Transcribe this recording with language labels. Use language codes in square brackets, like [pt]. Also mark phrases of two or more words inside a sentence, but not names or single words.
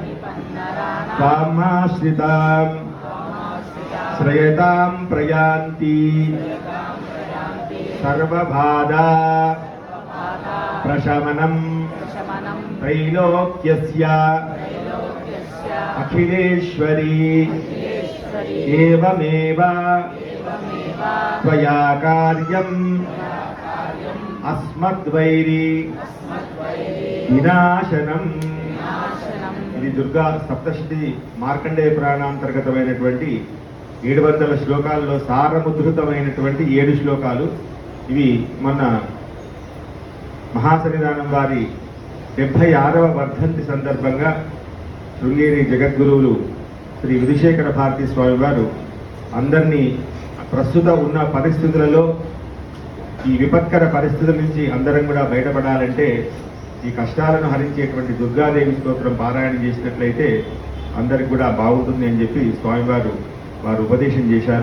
[sa] वामाश्रितां श्रयतां प्रयान्ति सर्वबाधा प्रशमनं त्रैलोक्यस्य अखिलेश्वरी एवमेव त्वया कार्यम् अस्मद्वैरी వినాశనం. [te] ఇది దుర్గా సప్తశతి మార్కండేయ పురాణాంతర్గతమైనటువంటి 700 శ్లోకాల్లో సారముద్రితమైనటువంటి 7 శ్లోకాలు. ఇవి మొన్న మహాసన్నిధానం వారి 76వ వర్ధంతి సందర్భంగా శృంగేరి జగద్గురువులు శ్రీ విధుశేఖర భారతీ స్వామి వారు అందరినీ ప్రస్తుత ఉన్న పరిస్థితులలో ఈ విపత్కర పరిస్థితుల నుంచి అందరం కూడా బయటపడాలంటే ఈ కష్టాలను హరించేటువంటి దుర్గాదేవి స్తోత్రం పారాయణ చేసినట్లయితే అందరికి కూడా బాగుంటుంది అని చెప్పి స్వామివారు ఉపదేశం చేశారు.